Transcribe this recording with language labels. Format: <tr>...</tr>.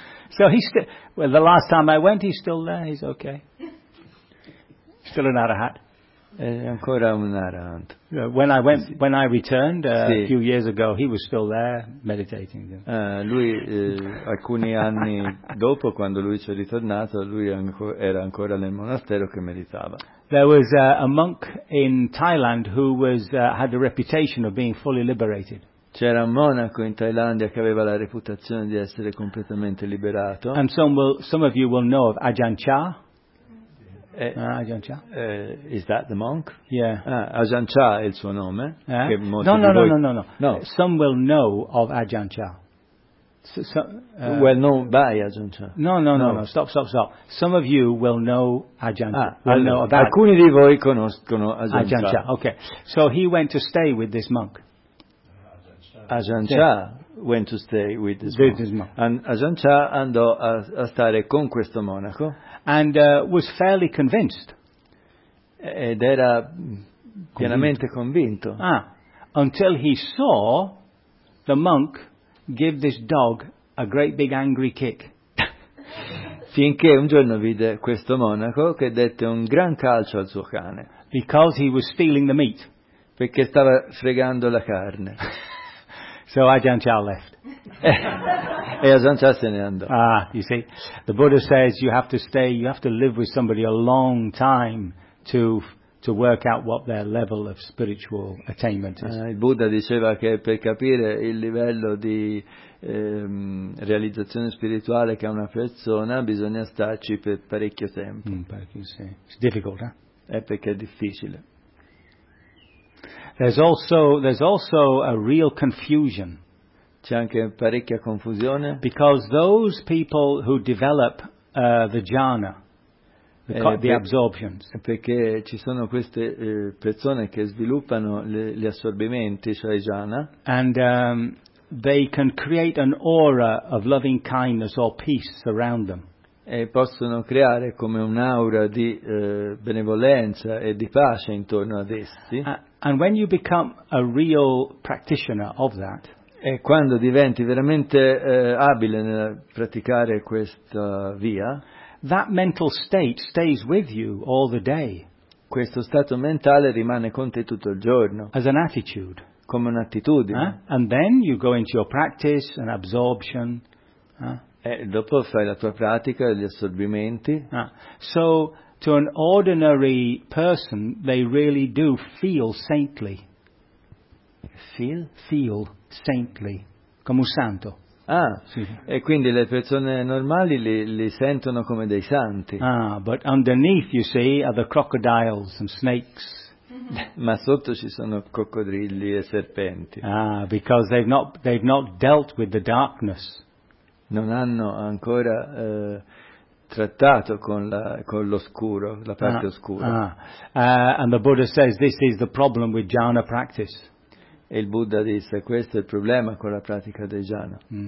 <en>So well, the last time I went, he's still there. He's okay. Still an arahat.</en> <it>Ancora un arahant.</it> <en>When I went, when I returned</en> <it>sì,</it> <en>a few years ago, he was still there meditating.</en> <it>Lui alcuni anni dopo, quando lui ci è ritornato, lui era ancora nel monastero che meditava.</it> <en>There was a monk in Thailand who was had the reputation of being fully liberated.</en> <it>C'era un monaco in Thailandia che aveva la reputazione di essere completamente liberato.</it> <en>And some of you will know of Ajahn Chah. Ajahn Chah. Is that the monk? Yeah.</en> <it>Ah, Ajahn Chah è il suo nome.</it> <en>Eh? No. Some will know of Ajahn Chah. Well known by Ajahn Chah. No. Stop. Some of you will know Ajahn Chah.</en> <it>Alcuni di voi conoscono Ajahn Chah.</it> <en>Okay. So he went to stay with this monk. Ajahn Chah went to stay with this monk. And</en> <it>Ajahn Chah andò a stare con questo monaco.</it> <en>And was fairly convinced.</en> <it>Ed era pienamente convinto.</it> <en>Ah, until he saw the monk give this dog a great big angry kick.</en> <it>Finché un giorno vide questo monaco che dette un gran calcio al suo cane.</it> <en>Because he was stealing the meat.</en> <it>Perché stava fregando la carne.</it> <en>So Ajahn Chah left.</en> <it>E Ajahn Chah se ne andò.</it> <en>Ah, you see, the Buddha says you have to stay, you have to live with somebody a long time to work out what their level of spiritual attainment is.</en> <it>Il Buddha diceva che per capire il livello di realizzazione spirituale che ha una persona bisogna starci per parecchio tempo.</it> <en>It's difficult, eh?</en> <it>È perché è difficile.</it> <en>There's also a real confusion.</en> <it>C'è anche parecchia confusione.</it> <en>Because those people who develop the jhana, the absorptions.</en> <it>Perché ci sono queste persone che sviluppano gli assorbimenti, cioè i jhana.</it> <en>And they can create an aura of loving kindness or peace around them.</en> <it>E possono creare come un'aura di benevolenza e di pace intorno ad essi.</it> <en>And when you become a real practitioner of that,</en> <it>e quando diventi veramente abile nel praticare questa via,</it> <en>that mental state stays with you all the day.</en> <it>Questo stato mentale rimane con te tutto il giorno.</it> <en>As an attitude.</en> <it>Come un'attitudine.</it> <en>And then you go into your practice and absorption.</en> <it>E dopo fai la tua pratica e gli assorbimenti.</it> <en>So to an ordinary person they really do feel saintly. Feel saintly,</en> <it>come un santo. Ah, sì. E quindi le persone normali li sentono come dei santi.</it> <en>Ah, but underneath, you see, are the crocodiles and snakes.</en> <it>Ma sotto ci sono coccodrilli e serpenti.</it> <en>Ah, because they've not dealt with the darkness.</en> <it>Non hanno ancora trattato con l'oscuro, la parte oscura.</it> <en>And the Buddha says this is the problem with jhana practice.</en> <it>E il Buddha disse questo è il problema con la pratica del jhana.</it>